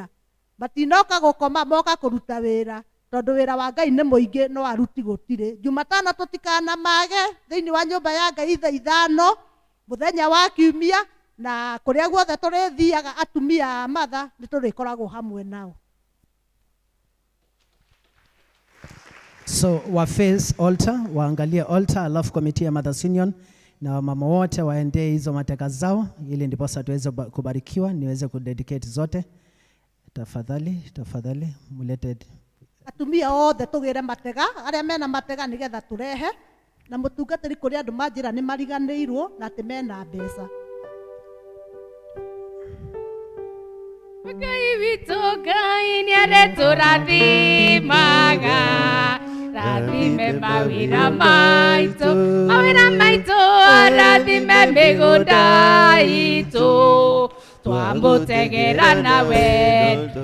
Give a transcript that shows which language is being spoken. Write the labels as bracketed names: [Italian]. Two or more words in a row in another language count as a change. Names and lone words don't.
[Kikuyu] Matinoka gũkoma, moka kũruta wĩra, tondũ wĩra wa Ngai nĩ mũingĩ no aruti gũtirĩ. Jumatano tũtikanamage thĩinĩ wa nyũmba ya Ngai thaa 5 mũthenya wa Kiumia, na kũrĩa guothe tũrĩthiaga atumia a matha nĩ tũrĩkoragwo hamwe nao. [English] So wa face altar, [Swahili] waangalie altar, alafu komiti ya Mothers Union na wamama wote waendee hizo mateka zao, ili ndipo sasa tuweze kubarikiwa, niweze kudedicate zote. Tafadhali mulete [Kikuyu] atumia othe tugire matega aria mena matega nigetha turehe na mutungatiri kuri andu manjira ni mariganiirwo na ati mena mbeca. Ngai witũ Ngai nĩaretũrathimaga, rathime mawĩra maitũ rathime mĩgũnda itũ, twamũtegera na wendo.